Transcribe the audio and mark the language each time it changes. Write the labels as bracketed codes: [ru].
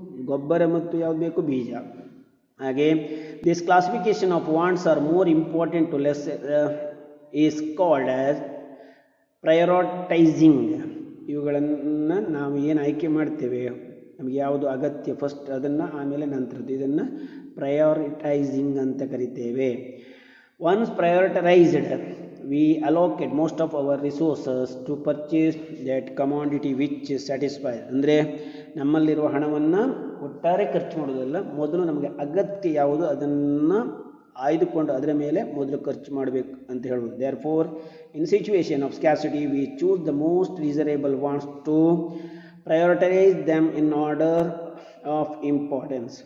[kn] ಗೊಬ್ಬರ ಮತ್ತು ಯಾವುದು ಬೇಕು? ಬೀಜ. ಹಾಗೆ [en] This classification of wants are more important to less is called as prioritising. [kn] ಇವುಗಳನ್ನು ನಾವು ಏನು ಆಯ್ಕೆ ಮಾಡ್ತೇವೆ, ನಮಗೆ ಯಾವುದು ಅಗತ್ಯ ಫಸ್ಟ್ ಅದನ್ನು, ಆಮೇಲೆ ನಂತರದ್ದು, ಇದನ್ನು ಪ್ರಯೋರಿಟೈಸಿಂಗ್ ಅಂತ ಕರಿತೇವೆ. [en] Once prioritised we allocate most of our resources to purchase that commodity which satisfies. [kn] ಅಂದರೆ ನಮ್ಮಲ್ಲಿರುವ ಹಣವನ್ನು ಒಟ್ಟಾರೆ ಖರ್ಚು ಮಾಡೋದಲ್ಲ, ಮೊದಲು ನಮಗೆ ಅಗತ್ಯ ಯಾವುದು ಅದನ್ನು ಆಯ್ದುಕೊಂಡು ಅದರ ಮೇಲೆ ಮೊದಲು ಖರ್ಚು ಮಾಡಬೇಕು ಅಂತ ಹೇಳ್ಬೋದು. [en] Therefore in situation of scarcity we choose the most desirable wants to prioritise them in order of importance.